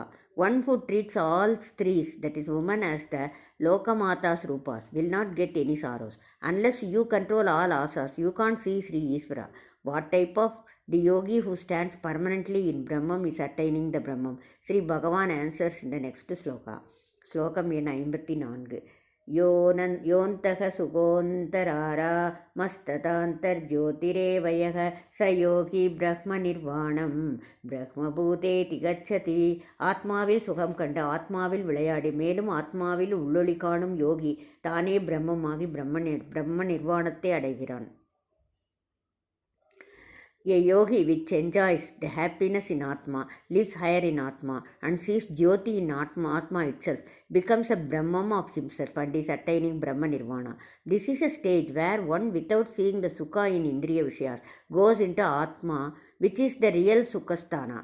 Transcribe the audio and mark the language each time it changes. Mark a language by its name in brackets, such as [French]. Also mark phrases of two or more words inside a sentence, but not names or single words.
[English] One who treats all strees, that is woman, as the [Sanskrit] लोकमाताः रूपाः [English] will not get any sorrows. Unless you control all asas, you can't see Sri Isvara. What type of the yogi who stands permanently in Brahman is attaining the Brahman? Sri Bhagavan answers in the next sloka. [Tamil] Slokam எண் 54. [Sanskrit] योऽन्तः सुखोऽन्तरारा मस्ततान्तर्ज्योतिरेवयः स योगी ब्रह्मनिर्वाणम् ब्रह्मभूतेति गच्छति. [Tamil] ஆத்மாவில் சுகம் கண்டு ஆத்மாவில் விளையாடி மேலும் ஆத்மாவில் உள்ளொளி காணும் யோகி தானே பிரம்மமாகி பிரம்ம நிர்வாணத்தை அடைகிறான். [English] A yogi which enjoys the happiness in Atma, lives higher in Atma and sees Jyoti in Atma itself, becomes a Brahman of himself and is attaining [Sanskrit] ब्रह्म निर्वाण. [English] This is a stage where one, without seeing the Sukha in Indriya Vishayas, goes into Atma, which is the real Sukhasthana.